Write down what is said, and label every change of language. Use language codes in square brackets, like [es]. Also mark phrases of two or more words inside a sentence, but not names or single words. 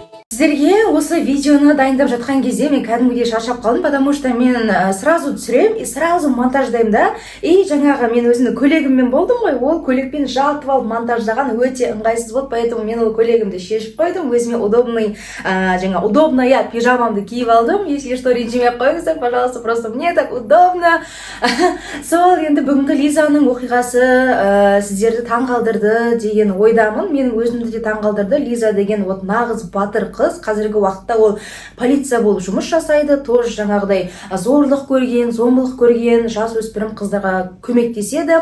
[kk] Сіздерге осы видеоны дайындап жатқан кезде мен кәдімгідей шаршап қалдым, [ru] потому что [kk] мен сразу түсірем и сразу монтаждаймын да. И жаңағы мен өзімнің көйлегіммен болдым ғой, ол көйлекпен жалтып алып монтаждаған өте ыңғайсыз болды, поэтому мен ол көйлегімді шешіп қойдым, өзіме удобная пижамамды киіп алдым. [ru] Если что, [kk] ренжімей қойыңыздар, [ru] пожалуйста, просто мне так удобно. [kk] Сол енді бүгінгі Лизаның оқиғасы сіздерді таңғалдырды деген ойдамын. Менің өзімді де таңғалдырды. Лиза деген вот нағыз батыр қыз, қазіргі уақытта ол полиция болып жұмыс жасайды, тоже жаңағыдай зорлық көрген, зомбылық көрген жасөспірім қыздарға көмектеседі.